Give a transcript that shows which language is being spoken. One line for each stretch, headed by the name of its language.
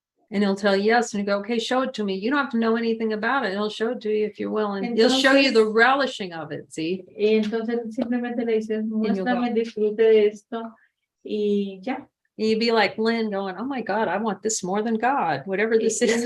English: And he'll tell you yes, and you go, okay, show it to me. You don't have to know anything about it. He'll show it to you if you're willing. He'll show you the relishing of it, see?
Spanish: Y entonces simplemente le dices, muéstrame el disfrute de esto y ya.
English: You'd be like Lynn going, oh my God, I want this more than God, whatever this is.